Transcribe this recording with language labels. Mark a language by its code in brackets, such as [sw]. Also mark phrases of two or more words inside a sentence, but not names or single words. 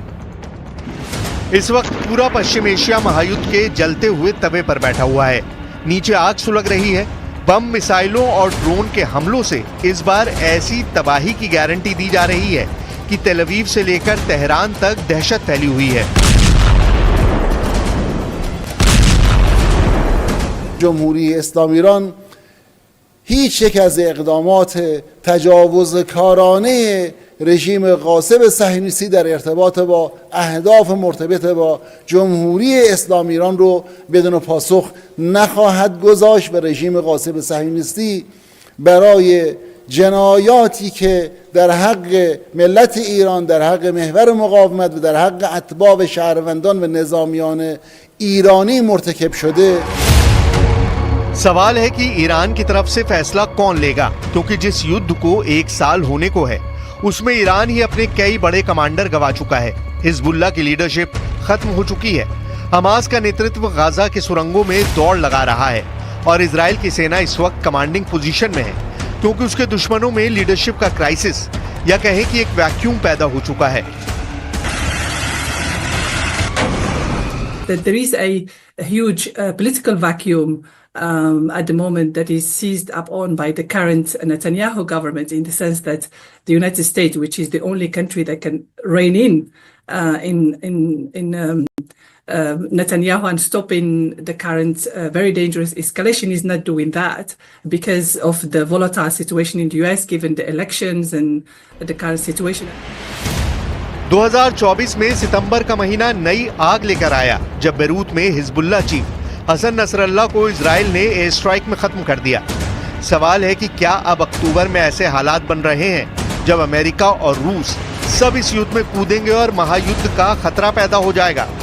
[hi] इस वक्त पूरा पश्चिम एशिया महायुद्ध के जलते हुए तवे पर बैठा हुआ है। नीचे आग सुलग रही है। बम, मिसाइलों और ड्रोन के हमलों से इस बार ऐसी तबाही की गारंटी दी जा रही है कि तेल अवीव से लेकर तेहरान तक दहशत फैली हुई है। [fa] جمهوری اسلامی ایران هیچ یک از اقدامات تجاوزکارانه رژیم غاصب صهیونیستی در ارتباط با اهداف مرتبط با جمهوری اسلامی ایران رو بدون پاسخ نخواهد گذاشت و رژیم غاصب صهیونیستی برای جنایاتی که در حق ملت ایران، در حق محور مقاومت و در حق اتباع و شهروندان و نظامیان ایرانی مرتکب شده. [hi] सवाल है कि ईरान की तरफ से फैसला कौन लेगा, क्योंकि जिस युद्ध को 1 साल होने को है उसमें ईरान ही अपने कई बड़े कमांडर गवा चुका है। हिजबुल्लाह की लीडरशिप खत्म हो चुकी है। हमास का नेतृत्व गाजा के सुरंगों में दौड़ लगा रहा है और इजराइल की सेना इस वक्त [en] commanding position [hi] में है, क्योंकि उसके दुश्मनों में लीडरशिप का क्राइसिस या कहें कि एक वैक्यूम पैदा हो चुका है। [en] That there is a huge political vacuum at the moment that is seized upon by the current Netanyahu government, in the sense that the United States, which is the only country that can rein in Netanyahu and stopping the current very dangerous escalation, is not doing that because of the volatile situation in the US, given the elections and the current situation. [hi] 2024 में सितंबर का महीना नई आग लेकर आया, जब बेरूत में हिजबुल्लाह चीफ हसन नसरल्लाह को इजराइल ने [en] air strike [hi] में खत्म कर दिया। सवाल है कि क्या अब अक्टूबर में ऐसे हालात बन रहे हैं जब अमेरिका और रूस सब इस युद्ध में कूदेंगे और महायुद्ध का खतरा पैदा हो जाएगा?